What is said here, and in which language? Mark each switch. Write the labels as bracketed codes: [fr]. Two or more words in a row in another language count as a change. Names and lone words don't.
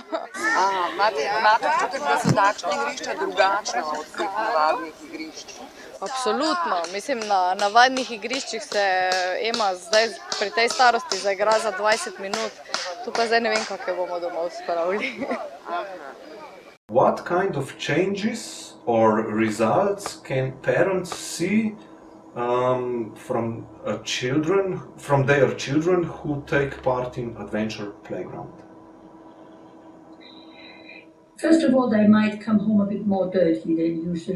[sl] Imate občutek, da so takšna igrišča drugačna od teh navadnih igrišč? Absolutno. Mislim, na navadnih igriščih se Ema zdaj pri tej starosti zaigra za 20 minut. Tukaj zdaj ne vem, kakve bomo domov spravili. [en] What kind of changes or results can parents see from their children who take part in adventure playground? First of all, they might come home a bit more dirty than usually,